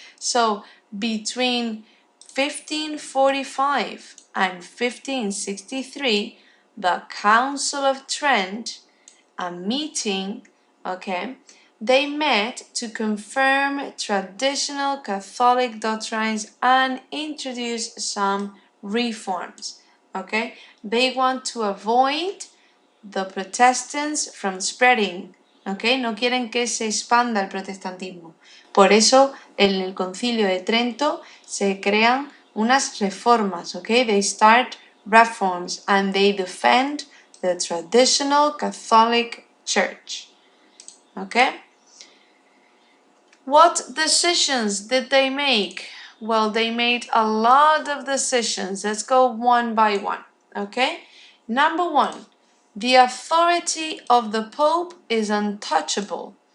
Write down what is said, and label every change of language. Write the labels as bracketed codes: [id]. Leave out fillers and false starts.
[en] So between 1545 and 1563, the Council of Trent, a meeting, okay, they met to confirm traditional Catholic doctrines and introduce some reforms, okay? They want to avoid the Protestants from spreading, okay? [es] No quieren que se expanda el protestantismo. Por eso, en el Concilio de Trento se crean unas reformas, okay? [en] They start reforms and they defend the traditional Catholic Church, okay? What decisions did they make? Well, they made a lot of decisions. Let's go one by one, okay? Number one, the authority of the Pope is untouchable.